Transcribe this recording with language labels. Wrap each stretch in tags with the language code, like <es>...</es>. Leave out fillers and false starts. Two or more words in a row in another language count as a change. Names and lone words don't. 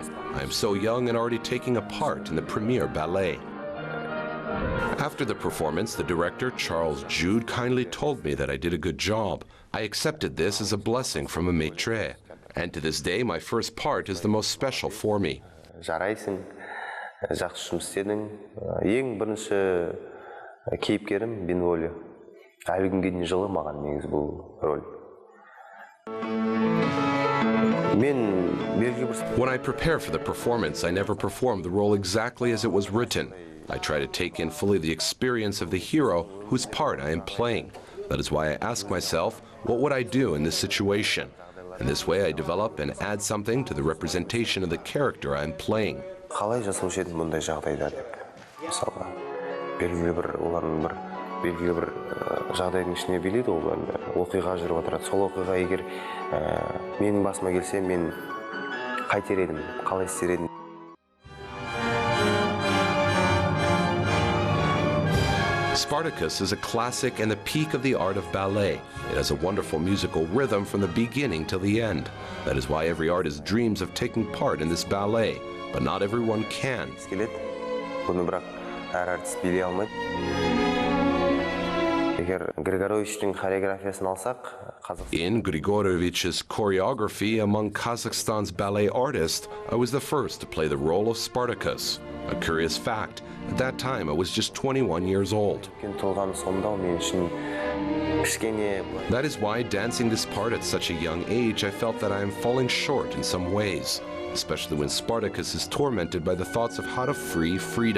<en>I am so young and already taking a part in the premiere ballet. After the performance, the director, Charles Jude, kindly told me that I did a good job. I accepted this as a blessing from a maître, and to this day, my first part is the most special for me.</en> <kk>Ең бірінші кейіпкерім Benvolio. Әлі күнге дейін жылы маған негізі бұл роль.</kk> <en>When I prepare for the performance, I never perform the role exactly as it was written. I try to take in fully the experience of the hero whose part I am playing. That is why I ask myself, what would I do in this situation? In this way, I develop and add something to the representation of the character I am playing.</en> <kk>Қалай жасаушы едім бұндай жағдайда деп. Мысалға, белгілі бір жағдайдың ішіне билейді ол оқиға жүріп отырады. Сол оқиға егер менің басыма келсе, мен қайтер едім, қалай істер едім.</kk> <en>Spartacus is a classic and the peak of the art of ballet. It has a wonderful musical rhythm from the beginning till the end. That is why every artist dreams of taking part in this ballet, but not everyone can.</en> <kk>Бұны бірақ әр артист билей алмайды. Егер Григоровичтің хореографиясын алсақ,</kk> <en>In Grigorovich's choreography among Kazakhstan's ballet artists, I was the first to play the role of Spartacus. A curious fact, at that time I was just 21 years old. That is why, dancing this part at such a young age, I felt that I am falling short in some ways, especially when Spartacus is tormented by the thoughts of how to free Frida.</en>